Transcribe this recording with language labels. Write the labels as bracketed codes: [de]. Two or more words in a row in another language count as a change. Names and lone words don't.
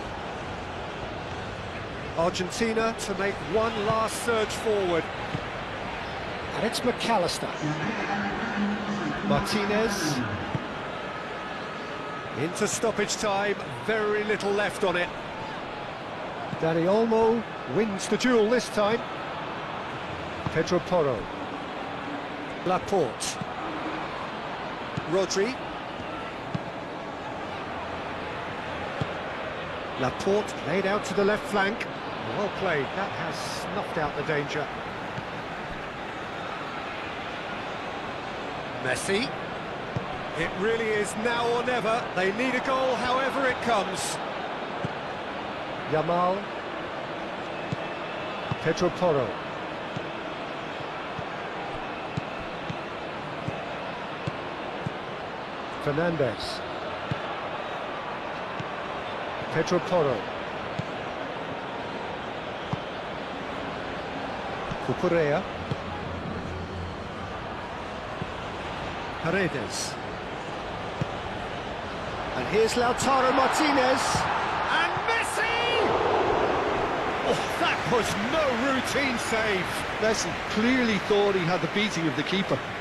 [en] Argentina to make one last surge forward. And it's McAllister. Martinez. Into stoppage time, very little left on it. Danny Olmo wins the duel this time. Pedro Porro. Laporte. Rodri. Laporte laid out to the left flank. Well played, that has snuffed out the danger. Messi. It really is now or never. They need a goal however it comes. Yamal. Pedro Porro. Fernandez. Pedro Porro. Cucurella. Paredes. And here's Lautaro Martinez. And Messi! Oh, that was no routine save. Messi clearly thought he had the beating of the keeper.